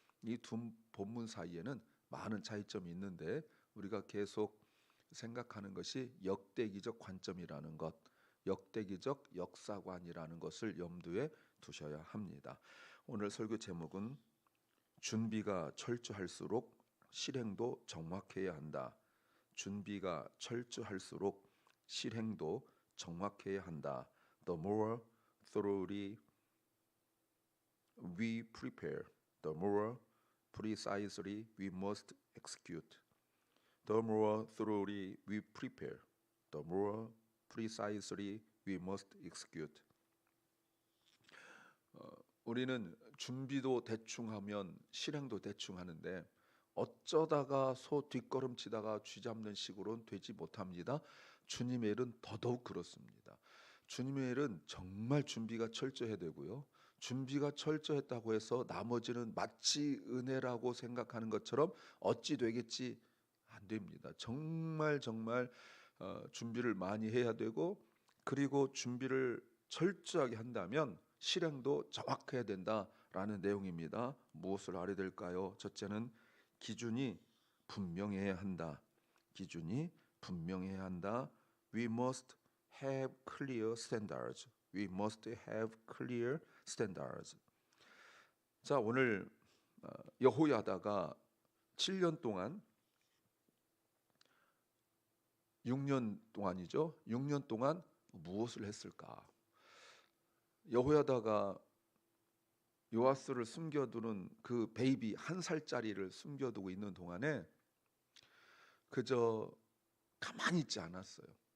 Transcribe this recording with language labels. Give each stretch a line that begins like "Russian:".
Korean: 이 두 본문 사이에는 많은 차이점이 있는데 우리가 계속 생각하는 것이 역대기적 관점이라는 것, 역대기적 역사관이라는 것을 염두에 두셔야 합니다. 오늘 설교 제목은 준비가 철저할수록 실행도 정확해야 한다. 준비가 철저할수록 실행도 정확해야 한다.
English: The more thoroughly we prepare, the more precisely we must execute. The more thoroughly we prepare, the more precisely we must execute.
Korean: 우리는 준비도 대충 하면 실행도 대충 하는데 어쩌다가 소 뒷걸음치다가 쥐잡는 식으로는 되지 못합니다. 주님의 일은 더더욱 그렇습니다. 주님의 일은 정말 준비가 철저해야 되고요. 준비가 철저했다고 해서 나머지는 마치 은혜라고 생각하는 것처럼 어찌 되겠지 안 됩니다. 정말 준비를 많이 해야 되고 그리고 준비를 철저하게 한다면 실행도 정확해야 된다라는 내용입니다. 무엇을 알아야 될까요? 첫째는 기준이 분명해야 한다. 기준이 분명해야 한다.
English: We must have clear standards. We must have clear standards.
Korean: 자, 오늘 여호야다가 7년 동안 6년 동안이죠. 6년 동안 무엇을 했을까? 여호야다가 요아스를 숨겨두는 그 베이비 1살짜리를 숨겨두고 있는 동안에 그저 가만히 있지 않았어요.